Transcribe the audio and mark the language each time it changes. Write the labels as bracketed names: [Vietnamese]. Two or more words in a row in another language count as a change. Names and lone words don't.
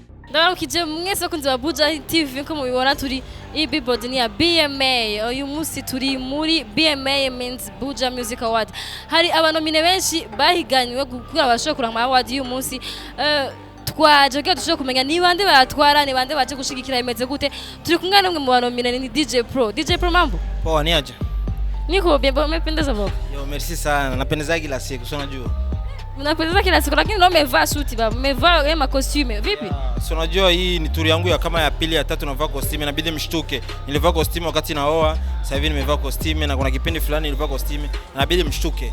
[Rundi] Ndabona ukije mwese bakunzi ba Buja TV nko mubibona turi Billboard ni ya BMA. Uyu munsi turi muri BMA means Buja Music Award. Hari abanomine benshi bahiganywe kugira bashobore kuranga award y'uyu munsi. Twaje ko dushobora kumenya ni bande batwara ni bande baje gushigikira imeze gute. Turi kumwe namwe mu banomine ni DJ Pro. DJ Pro mambo? Poa ni aje? [Swahili] Niko bien, umependeza baba. Yo merci sana. Napendeza kila siku, sio unajua. Mnapendeza kila siku lakini leo umevaa suti baba. Umevaa ma costume. Vipi? Sio unajua hii ni tour yangu ya kama ya pili ya tatu navaa costume inabidi mshtuke. Nilivaa costume wakati naoa, sasa hivi nimevaa costume na kuna kipindi fulani nilivaa costume inabidi mshtuke.